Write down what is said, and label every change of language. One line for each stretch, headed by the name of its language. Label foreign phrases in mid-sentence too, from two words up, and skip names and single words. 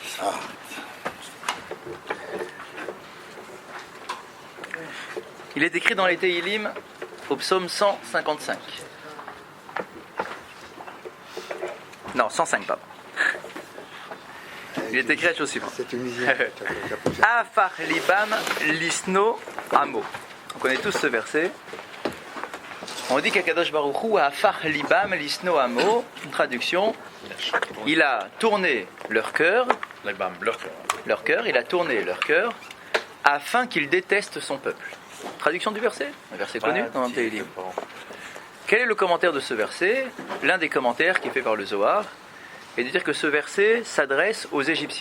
French: Il est écrit dans les Tehillim au psaume 155. Non, 105 pas. Il est écrit la chose suivante. C'est tunisien.
Hebrew: הפך לבם לשנא עמו. On connaît tous ce verset.
French: On dit qu'
Hebrew: הקדוש ברוך הוא הפך לבם לשנא עמו.
French: Une traduction. Il a tourné leur cœur. Leur cœur. Il a tourné leur cœur afin qu'ils détestent son peuple. Traduction du verset. Un verset connu dans le Tehillim. Quel est le commentaire de ce verset? L'un des commentaires qui est fait par le Zohar est de dire que ce verset s'adresse aux Égyptiens.